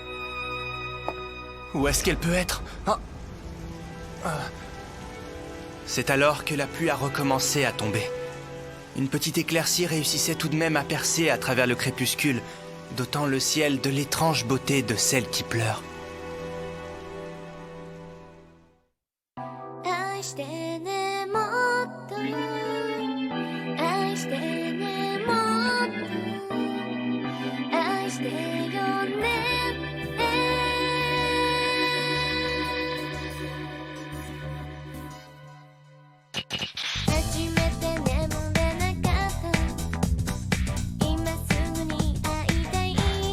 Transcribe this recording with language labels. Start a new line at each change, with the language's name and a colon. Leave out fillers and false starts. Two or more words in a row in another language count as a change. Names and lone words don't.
French: Où est-ce qu'elle peut être? C'est alors que la pluie a recommencé à tomber. Une petite éclaircie réussissait tout de même à percer à travers le crépuscule, dotant le ciel de l'étrange beauté de celle qui pleure.
Japanese: 愛してねもっと愛してねもっと愛してよね初めて眠れなかった今すぐに会いたい